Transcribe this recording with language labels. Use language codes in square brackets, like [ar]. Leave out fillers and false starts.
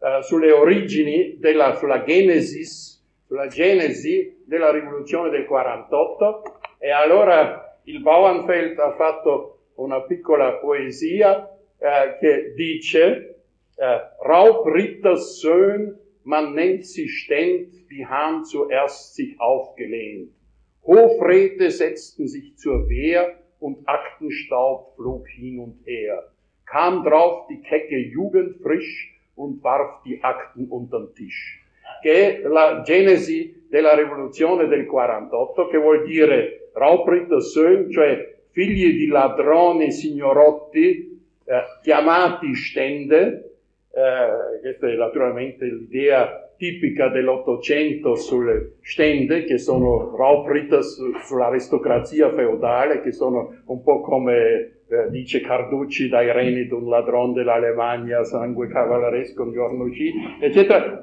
[it] sulle origini, sulla genesi della rivoluzione del 48, e allora il Bauernfeld ha fatto una piccola poesia che dice [de] Raubrittersöhn, man nennt sie ständ, die haben zuerst sich aufgelehnt. Hofräte setzten sich zur Wehr und Aktenstaub flog hin und her. Kam drauf die kecke Jugend frisch und warf die Akten unterm Tisch. [it] Che la Genesi della Rivoluzione del 48, che vuol dire Raubritter Söhn, cioè figli di ladroni signorotti, chiamati Stände, questa è naturalmente l'idea tipica dell'Ottocento sulle Stände, che sono Raubritter sull'aristocrazia feudale, che sono un po' come dice Carducci, dai reni d'un ladron dell'Alemania, sangue cavalleresco, un giorno uscì, eccetera.